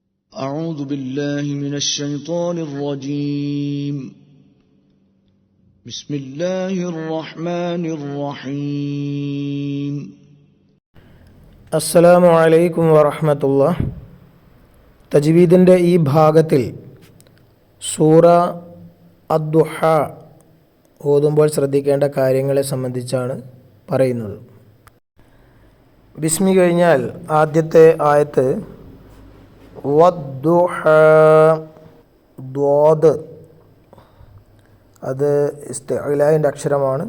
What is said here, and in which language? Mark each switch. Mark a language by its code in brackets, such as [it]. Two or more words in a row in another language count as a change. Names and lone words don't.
[ar] أعوذ بالله من الشيطان الرجيم بسم الله الرحمن الرحيم السلام عليكم ورحمة الله. [ml] തജ്വീദിൻ്റെ ഈ ഭാഗത്തിൽ സൂറ അദ്ദുഹ ഓതുമ്പോൾ ശ്രദ്ധിക്കേണ്ട കാര്യങ്ങളെ സംബന്ധിച്ചാണ് പറയുന്നത്. ബിസ്മി കഴിഞ്ഞാൽ ആദ്യത്തെ ആയത്ത് വദ്ദുഹ, ദ്വാദ്, അത് ഇസ്തിഅലാൻ്റെ അക്ഷരമാണ്.